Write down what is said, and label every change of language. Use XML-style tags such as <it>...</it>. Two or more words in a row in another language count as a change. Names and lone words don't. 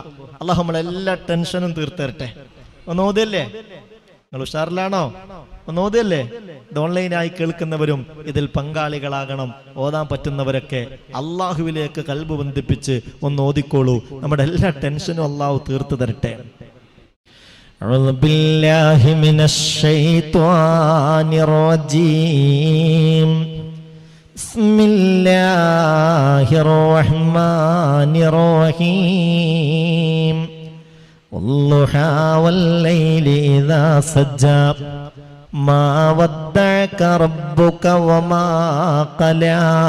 <ml>അല്ലാഹു നമ്മളെ എല്ലാ ടെൻഷനും തീർത്തരട്ടെ. ഒന്ന് ഓതിയല്ലേ? നിങ്ങൾ ഉഷാറിലാണോ? ഒന്ന് ഓതിയല്ലേ? ഇത് ഓൺലൈനായി കേൾക്കുന്നവരും ഇതിൽ പങ്കാളികളാകണം. ഓതാൻ പറ്റുന്നവരൊക്കെ അള്ളാഹുവിലേക്ക് കൽബ് ബന്ധിപ്പിച്ച് ഒന്ന് ഓതിക്കോളൂ. നമ്മുടെ എല്ലാ ടെൻഷനും അള്ളാഹു തീർത്തു തരട്ടെ.</ml> <ar>أعوذ بالله من الشيطان الرجيم. بسم الله الرحمن الرحيم. والضحى والليل إذا سجى ما ودعك ربك وما قلى</ar>